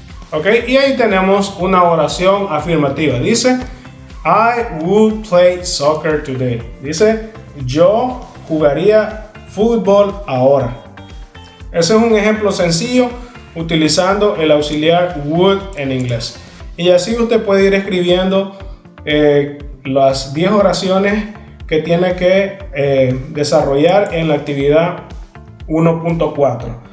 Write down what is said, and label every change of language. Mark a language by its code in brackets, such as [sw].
[es] Ok, y ahí tenemos una oración afirmativa. Dice, [en] I would play soccer today. [es] Dice, yo jugaría fútbol ahora. Ese es un ejemplo sencillo utilizando el auxiliar would en inglés. Y así usted puede ir escribiendo las 10 oraciones que tiene que desarrollar en la actividad 1.4.